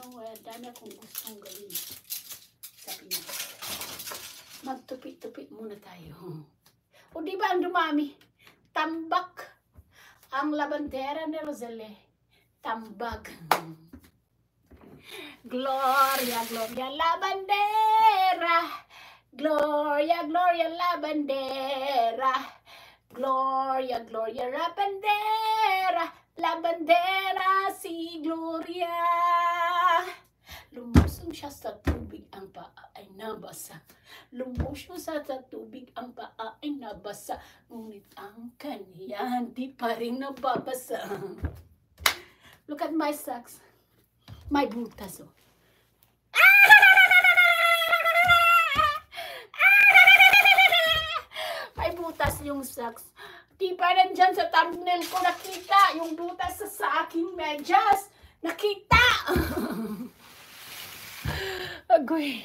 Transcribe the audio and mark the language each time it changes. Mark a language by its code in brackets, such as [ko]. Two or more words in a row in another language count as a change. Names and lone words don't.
[tl] dami akong gustong gawin sa Pinas. Magtupi-tupi muna tayo. O di ba ang dumami? Tambak ang labandera ni Roselle. Tambak. Gloria, Gloria la bandera. Gloria, Gloria la bandera. Gloria, Gloria la bandera. La bandera si Gloria. Lumusong siya sa tubig, ang paa ay nabasa. Lumusong siya sa tubig, ang paa ay nabasa. Ngunit ang kanya di pa rin nababasa. [en] Look at my socks. [tl] My butas, oh. May butas yung socks. Di pa nandyan sa thumbnail ko nakita yung butas sa aking medyas. Nakita! Agoy.